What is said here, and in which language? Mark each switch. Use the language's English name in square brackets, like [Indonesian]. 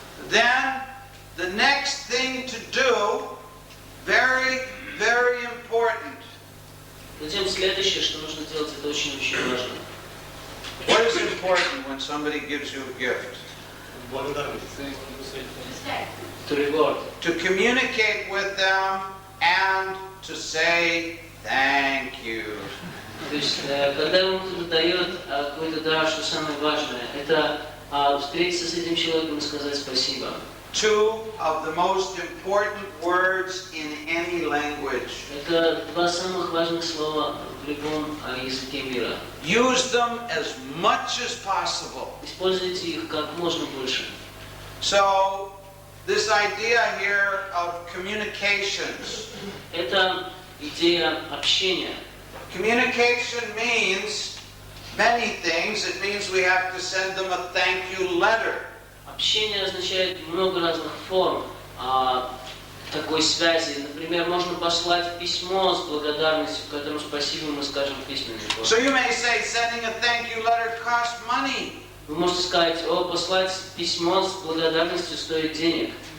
[English] Then the next thing to do, very, very important. [Russian] Затем следующее, что нужно делать, это очень-очень важно. [English] What is important when somebody gives you a gift? To reward. To communicate with them and to say thank you. [Russian] То есть, когда вам кто-то дает какой-то дар, что самое важное, это встретиться с этим человеком и сказать спасибо. [English] Two of the most important words in any language. [Russian] Это два самых важных слова в любом языке мира. [English] Use them as much as possible. [Russian] Используйте их как можно больше. [English] So, this idea here of communications. [Russian] Это идея общения. [English] Communication means many things. It means we have to send them a thank you letter. [Russian] Общение означает много разных форм такой связи. Например, можно послать письмо с благодарностью, в котором спасибо мы скажем в письменной форме. [English] So you may say sending a thank you letter costs money. [Russian] Вы можете сказать, послать письмо с благодарностью стоит денег.